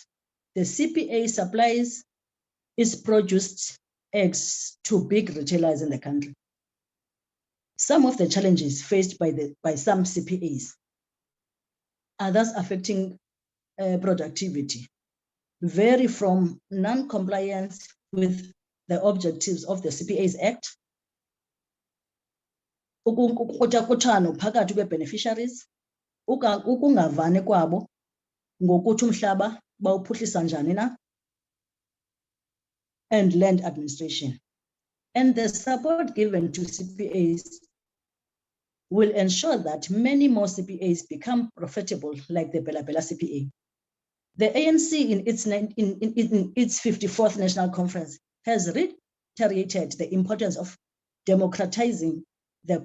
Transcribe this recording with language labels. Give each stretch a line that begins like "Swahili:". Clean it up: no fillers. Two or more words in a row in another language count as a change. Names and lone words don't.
English: The CPA supplies its produced eggs to big retailers in the country. Some of the challenges faced by some CPAs are thus affecting productivity, vary from non-compliance with the objectives of the CPAs Act,
Xhosa: ukuthakuthano phakathi kwe-beneficiaries, ukungavani kwabo ngokuthi umhlaba bawuphuhlisa njani na,
English: and land administration. and the support given to CPAs will ensure that many more CPAs become profitable, like the Bela Bela CPA. The ANC in its 54th National Conference has reiterated the importance of democratizing the